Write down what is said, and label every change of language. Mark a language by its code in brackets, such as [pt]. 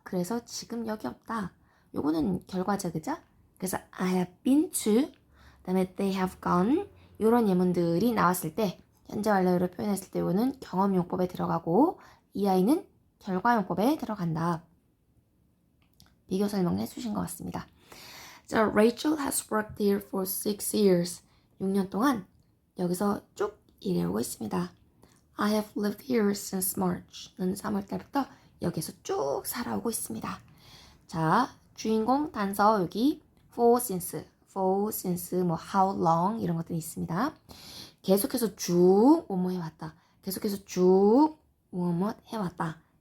[ko] 그래서 지금 여기 없다. 요거는 결과죠, 그죠? 그래서 [en] I have been to [ko] 그다음에 [en] they have gone [ko] 이런 예문들이 나왔을 때 현재 완료로 표현했을 때 이거는 경험용법에 들어가고 이 아이는 결과용법에 들어간다. 비교 설명을 해주신 것 같습니다. [en] 자, Rachel has worked here for 6 years. [ko] 6년 동안 여기서 쭉 일해오고 있습니다. [en] I have lived here since March. [ko] 는 3월 달부터 여기서 쭉 살아오고 있습니다. 자, 주인공 단서 여기 for since, 뭐 how long 이런 것들이 있습니다. 계속해서 쭉 뭐뭐 해왔다. 계속해서 쭉 뭐뭐 해왔다.